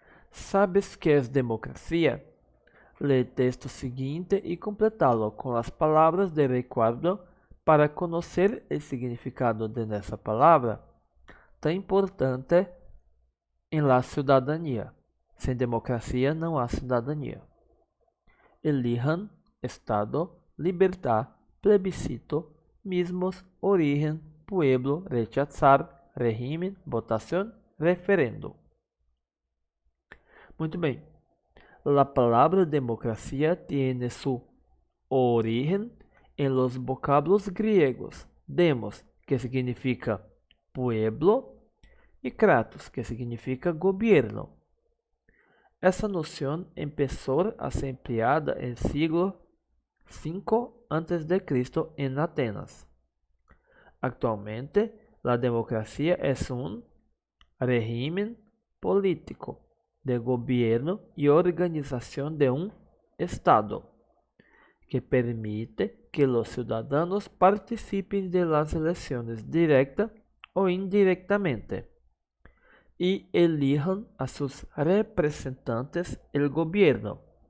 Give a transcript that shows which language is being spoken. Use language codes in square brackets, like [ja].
[es] ¿Sabes qué es democracia? Lee el texto siguiente y completalo con las palabras de recuerdo para conocer el significado de esa palabra tan importante en la ciudadanía. [pt] Sem democracia não há cidadania. [es] Elijan, Estado, libertad, plebiscito, mismos, origen, pueblo, rechazar, régimen, votación, referendo. [pt] Muito bem. [es] La palabra democracia tiene su origen en los vocablos griegos demos, que significa pueblo, e kratos, que significa gobierno. [pt] Essa noção começou a ser empleada em siglo V a.C. em Atenas. [es] Actualmente, la democracia es un régimen político de gobierno y organización de un Estado que permite que los ciudadanos participen de las elecciones directa o indirectamente y elijan a sus representantes el gobierno.